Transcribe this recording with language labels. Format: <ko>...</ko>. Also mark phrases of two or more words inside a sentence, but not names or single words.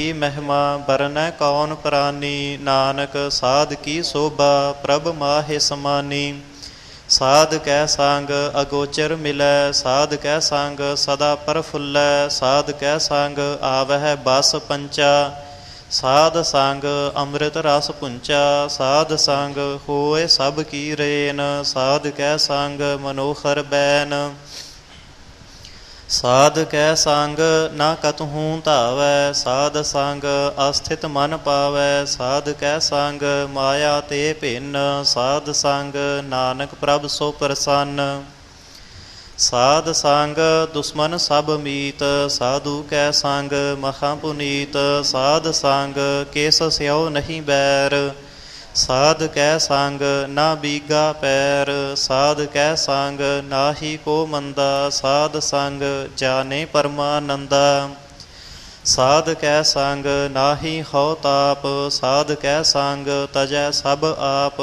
<bra>महिमा बरनै कौन प्राणी नानक साध की शोभा प्रभ माहे समानी साध कै संग अगोचर मिलै साध कै संग सदा प्रफुल्लै साध कै संग आवह बस पंचा साध संग अमृत रस पुंचा साध संग होए सब की रेन साध कै संग मनोहर बैन साध कै संग न कतहूँ धावै साध संग अस्थित मन पावै साध कै संग माया ते भिन्न साध संग नानक प्रभ सो प्रसन्न साध संग दुश्मन सब मीत साधु कै संग महा पुनीत साध संग केस स्यो नहीं बैर ਸਾਧ ਕੈ ਸੰਗ ਨਾ ਬੀਗਾ ਪੈਰ, ਸਾਧ ਕੈ ਸੰਗ ਨਾਹੀ ਕੋ ਮੰਦਾ, ਸਾਧ ਸੰਗ ਜਾਣੇ ਪਰਮਾਨੰਦਾ। ਸਾਧ ਕੈ ਸੰਗ ਨਾਹੀ ਹਉ ਤਾਪ, ਸਾਧ ਕੈ ਸੰਗ ਤਜੈ ਸਭ ਆਪ।</bra>